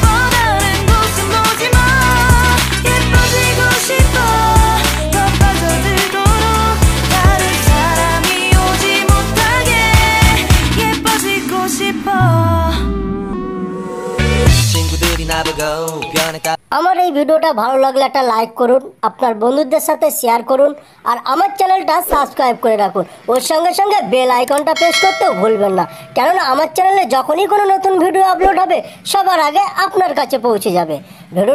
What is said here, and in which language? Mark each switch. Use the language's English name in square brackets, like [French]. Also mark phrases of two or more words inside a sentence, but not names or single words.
[Korean] 다른 곳은 보지 마. 예뻐지고 싶어. 더 빠져들도록 다른 사람이 오지 못하게 예뻐지고 싶어. 친구들이 나보고 변했다 [Bangla] আমার এই ভিডিওটা ভালো লাগলে একটা লাইক করুন, আপনার বন্ধুদের সাথে শেয়ার করুন, আর আমার চ্যানেলটা সাবস্ক্রাইব করে রাখুন। ওর সঙ্গে সঙ্গে বেল আইকনটা প্রেস করতেও ভুলবেন না, কেননা আমার চ্যানেলে যখনই কোনো নতুন ভিডিও আপলোড হবে সবার আগে আপনার কাছে পৌঁছে যাবে।